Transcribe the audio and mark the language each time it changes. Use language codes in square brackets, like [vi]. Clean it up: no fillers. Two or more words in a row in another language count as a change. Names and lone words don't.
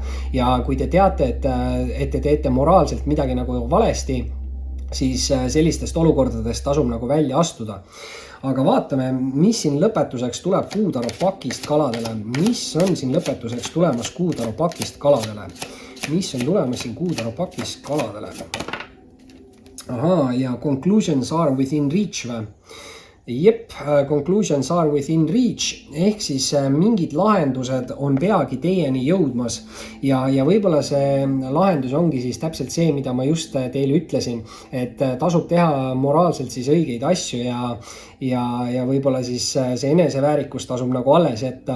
[et] Ja kui te teate, et te teete moraalselt midagi nagu valesti, siis sellistest olukordadest tasub nagu välja astuda. Aga vaatame, mis siin lõpetuseks tuleb Kuutaru pakist kaladele. Mis on siin lõpetuseks tulemas Kuutaru pakist kaladele? Mis on tulemas siin Kuutaru pakist kaladele? [en] Ahaa, ja conclusions are within reach või? Jep, conclusions are within reach, [et] ehk siis mingid lahendused on peagi teieni jõudmas ja võib-olla see lahendus ongi siis täpselt see, mida ma just teile ütlesin, et tasub teha moraalselt siis õigeid asju ja võib-olla siis see eneseväärikus tasub nagu alles jätta.